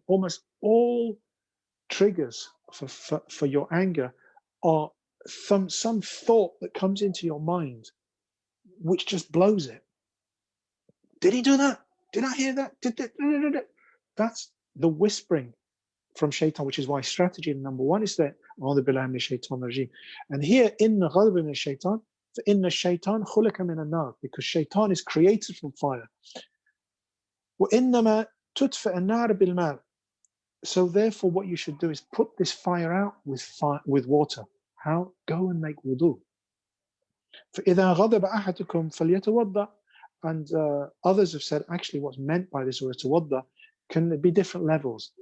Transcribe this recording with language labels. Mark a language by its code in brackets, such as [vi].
[en] Almost all triggers for your anger are some thought that comes into your mind, which just blows it. Did he do that? Did I hear that? That's the whispering from shaitan, which is why strategy number one is that and here in the [ar] ghadab min shaitan, in the shaitan khulika min an-nar, [en] because shaitan is created from fire. [ar] وإنما تطفئ النار بالماء. [en] So therefore what you should do is put this fire out with water. How? Go and make wudu. [ar] فإذا غضب أحدكم فليتوضأ. [en] And others have said actually what's meant by this word tawadda can be different levels.